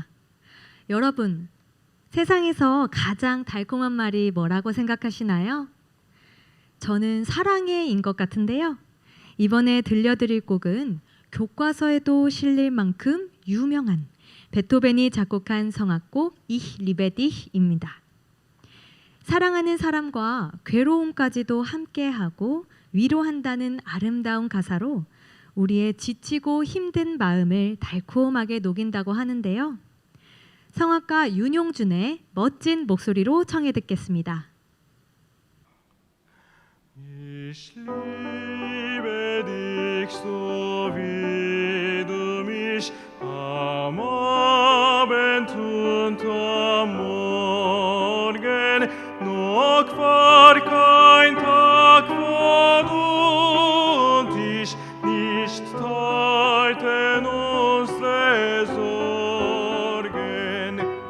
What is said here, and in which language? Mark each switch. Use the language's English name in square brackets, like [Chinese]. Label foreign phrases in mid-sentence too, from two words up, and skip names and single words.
[Korean] 여러분, 세상에서 가장 달콤한 말이 뭐라고 생각하시나요? 저는 사랑해인 것 같은데요. 이번에 들려드릴 곡은 교과서에도 실릴 만큼 유명한 베토벤이 작곡한 성악곡 Ich liebe dich입니다. 사랑하는 사람과 괴로움까지도 함께하고 위로한다는 아름다운 가사로 우리의 지치고 힘든 마음을 달콤하게 녹인다고 하는데요. 성악가 윤용준의 멋진 목소리로 청해 듣겠습니다. [German] Ich liebe dich so wie du mich am Abend und am Morgen, noch war kein Tag, wo du und ich nicht teilten unsere Sorgen.